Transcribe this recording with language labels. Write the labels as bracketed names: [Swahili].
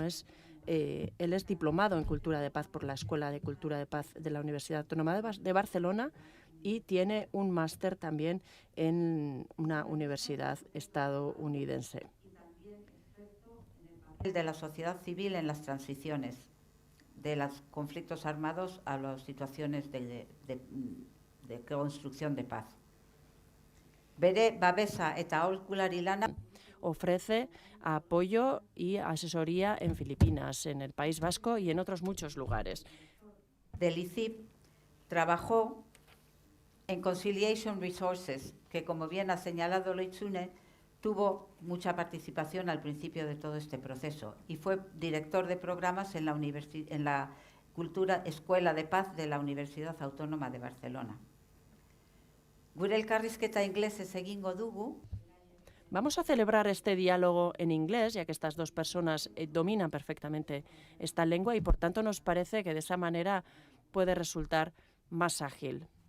[Spanish] Él es diplomado en Cultura de Paz por la Escuela de Cultura de Paz de la Universidad Autónoma de Barcelona y tiene un máster también en una universidad estadounidense. De la sociedad civil en las transiciones, de los conflictos armados a las situaciones de construcción de paz. [Basque] Bere babesa eta aholkulari lana [Spanish] ofrece apoyo y asesoría en Filipinas, en el País Vasco y en otros muchos lugares. Del ICIP trabajó en Conciliation Resources, que como bien ha señalado Loitsune, tuvo mucha participación al principio de todo este proceso y fue director de programas en la Escuela de Paz de la Universidad Autónoma de Barcelona. [Basque] Gure elkarrizketa inglesez egingo dugu. [Spanish] Vamos a celebrar este diálogo en inglés, ya que estas dos personas dominan perfectamente esta lengua y por tanto nos parece que de esa manera puede resultar más ágil.